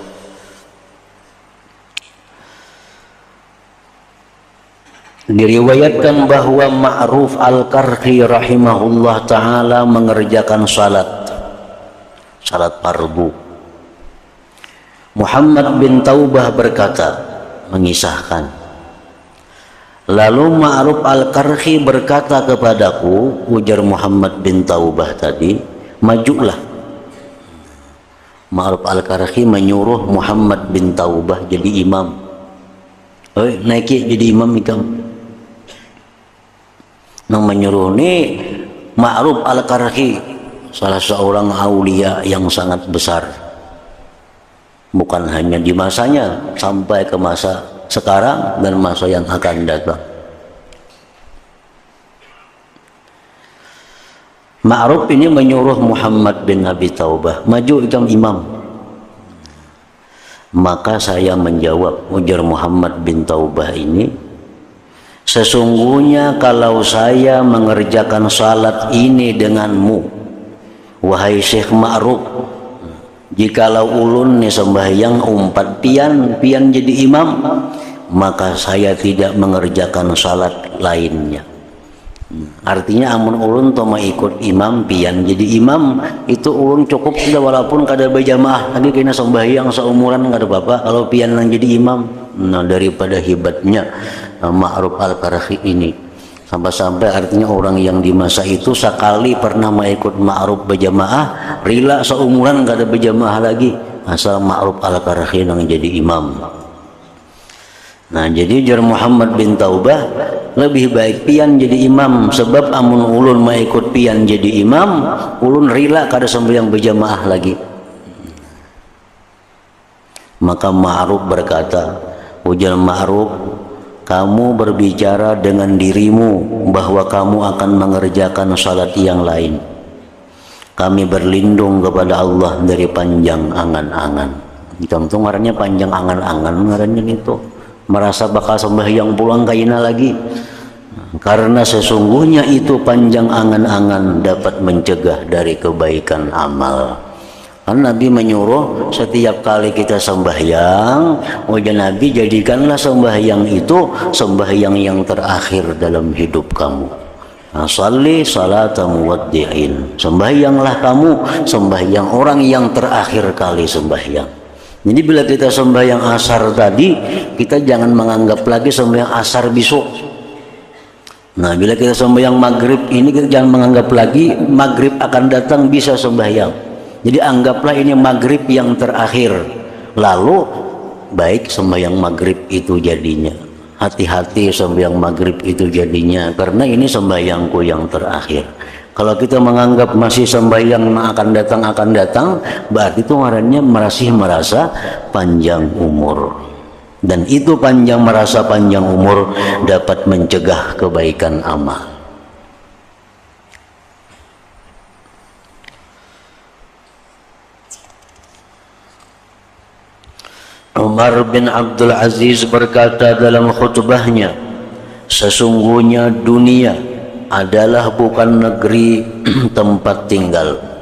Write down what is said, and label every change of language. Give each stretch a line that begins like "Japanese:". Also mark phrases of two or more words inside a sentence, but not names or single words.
Indonesian: Diriwayatkan bahwa Ma'ruf Al-Karhi
Arabic: رحمه الله تعالى
Indonesian: mengerjakan salat fardu. Muhammad bin Taubah berkata, mengisahkan, lalu Ma'ruf Al-Karhi berkata kepadaku, ujar Muhammad bin Taubah tadi, majulah. Ma'ruf Al-Karhi menyuruh Muhammad bin Taubah jadi imam.
Banjar: Naiki jadi imam ikam. Nang menyuruh ni Ma'ruf Al-Karhi,
Indonesian: salah seorang aulia yang sangat besar. Bukan hanya di masanya, sampai ke masa sekarang dan masa yang akan datang. Ma'ruf ini menyuruh Muhammad bin Abi Taubah,
Banjar: maju ikam imam.
Indonesian: Maka saya menjawab, ujar Muhammad bin Taubah ini, sesungguhnya kalau saya mengerjakan salat ini denganmu, wahai Syekh Ma'ruf,
Banjar: jikalau ulun ni sembahyang umpat pian jadi imam,
Indonesian: maka saya tidak mengerjakan salat lainnya.
Banjar: Artinya amun ulun toma ikut imam pian jadi imam itu ulun cukup sudah, walaupun kada berjamaah lagi kena sembahyang seumuran nggak ada apa-apa kalau pian yang jadi imam.
Indonesian: Nah, daripada hebatnya Ma'ruf Al-Qarhi ini, sampai-sampai artinya orang yang di masa itu sekali pernah mengikut Ma'ruf berjamaah rila seumuran nggak ada berjamaah lagi asal Ma'ruf Al-Qarhi yang jadi imam.
Banjar: Nah, jadi jar Muhammad bin Taubah lebih baik pian jadi imam, sebab amun ulun mengikut pian jadi imam ulun rila kada sembahyang berjamaah lagi.
Indonesian: Maka Ma'ruf berkata, ujar Ma'ruf, kamu berbicara dengan dirimu bahwa kamu akan mengerjakan salat yang lain. Kami berlindung kepada Allah dari panjang angan-angan. Contoh ngarannya panjang angan-angan, ngarannya itu merasa bakal sembahyang
Banjar: pulang kaina lagi,
Indonesian: karena sesungguhnya itu panjang angan-angan dapat mencegah dari kebaikan amal. Kan Nabi menyuruh setiap kali kita sembahyang, wajah Nabi jadikanlah sembahyang itu sembahyang yang terakhir dalam hidup kamu.
Arabic: صل صلاة مودع,
Indonesian: sembahyanglah kamu sembahyang orang yang terakhir kali sembahyang. Jadi bila kita sembahyang asar tadi, kita jangan menganggap lagi sembahyang asar besok. Nah, bila kita sembahyang maghrib ini, kita jangan menganggap lagi maghrib akan datang bisa sembahyang. Jadi anggaplah ini maghrib yang terakhir. Lalu baik sembahyang maghrib itu jadinya. Hati-hati sembahyang maghrib itu jadinya, karena ini sembahyangku yang terakhir. Kalau kita menganggap masih sembahyang akan datang, berarti itu ngarannya masih merasa panjang umur. Dan itu merasa panjang umur dapat mencegah kebaikan amal. Umar bin Abdul Aziz berkata dalam khutbahnya, sesungguhnya dunia adalah bukan negeri tempat tinggal.